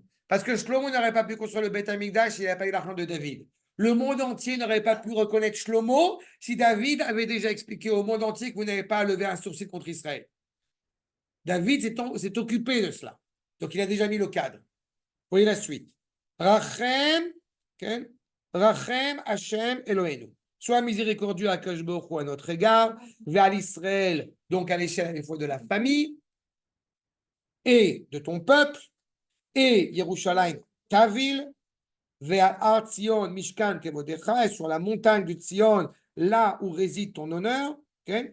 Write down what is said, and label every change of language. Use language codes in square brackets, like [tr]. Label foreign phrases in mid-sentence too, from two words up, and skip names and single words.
[fr] Parce que Shlomo n'aurait pas pu construire le [he] בית המקדש [fr] s'il n'avait pas eu l'argent de David. Le monde entier n'aurait pas pu reconnaître Shlomo si David avait déjà expliqué au monde entier que vous n'avez pas à lever un sourcil contre Israël. David s'est occupé de cela. Donc il a déjà mis le cadre. Voyez la suite. [he] Rachem, okay? רחם השם אלהינו. [fr] Sois miséricordieux à [he] הקדוש ברוך הוא [fr] à notre égard, vers l'Israël, donc à l'échelle des fois de la famille et de ton peuple, et Yerushalayim, ta ville, vers [he] הר ציון משכן כבודך, [fr] et sur la montagne du Tzion, là où réside ton honneur, okay?